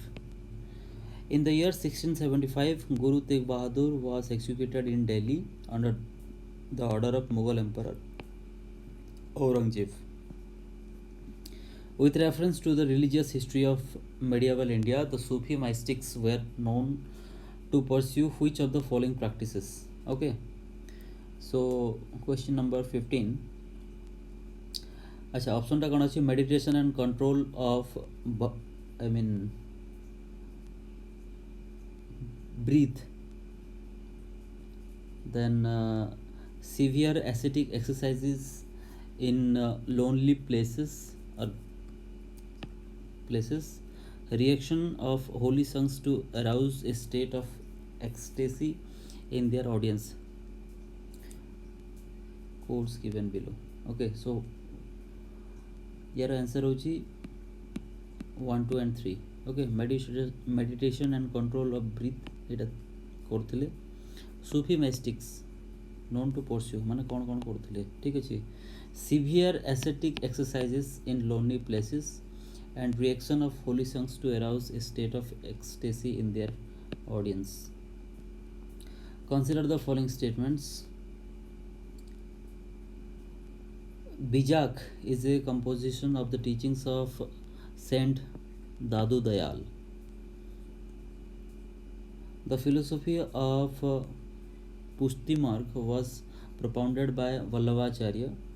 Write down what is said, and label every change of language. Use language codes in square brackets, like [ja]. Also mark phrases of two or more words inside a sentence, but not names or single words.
[en] In the year 1675, Guru Tegh Bahadur was executed in Delhi under the order of Mughal Emperor Aurangzeb. With reference to the religious history of medieval India, the Sufi mystics were known to pursue which of the following practices? Okay. So question number 15. [or] ଆଚ୍ଛା ଅପସନଟା କେଉଁ ଅଛି [en] meditation and control of breathe, then severe ascetic exercises in lonely places, reaction of holy songs to arouse a state of ecstasy in their audience. Codes given below. Okay, so यार आंसर होची 1 2 and 3. okay meditation and control of breath [or] ଏଟା କରୁଥିଲେ [en] Sufi mystics known to pursue [or] ମାନେ କେଉଁ କେଉଁ କରୁଥିଲେ ଠିକ ଅଛି [en] severe ascetic exercises in lonely places and reaction of holy songs to arouse a state of ecstasy in their audience. consider the following statements. Bijak is a composition of the teachings of Saint Dadu Dayal. The philosophy of Pushti Marg was propounded by Vallabhacharya.